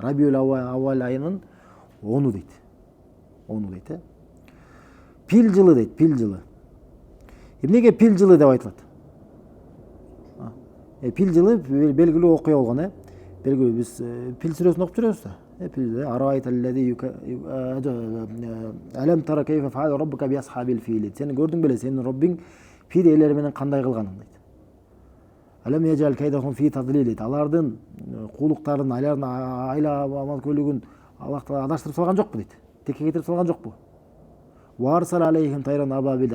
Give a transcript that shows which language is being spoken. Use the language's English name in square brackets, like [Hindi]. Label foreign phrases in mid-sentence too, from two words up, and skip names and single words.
[Kyrgyz] Рабиул аввал айынын 10-у дейт. 10-у дейт, Пил жылы дейт, пил жылы. Эмнеге пил жылы деп айтылат? Пил жылы белгилүү окуя болгон, белгилүү биз пил сүрөсүн окуп жүрөбүз да. [Arabic] Пил арайталлази ألم تر كيف فعل ربك بأصحاب الفيل. [Kyrgyz] Сен көрдүң беле сенин Роббиң пил ээлери менен кандай кылганын дейт. [Arabic] ألم يجعل كيدهم في تضليل [Kyrgyz] дейт. Алардын куулуктарын, алардын айла аманкөйлүгүн Аллах Таала адаштырып салган жокпу дейт. Текке кетирип салган жокпу? [Arabic] وأرسل عليهم طيرا أبابيل.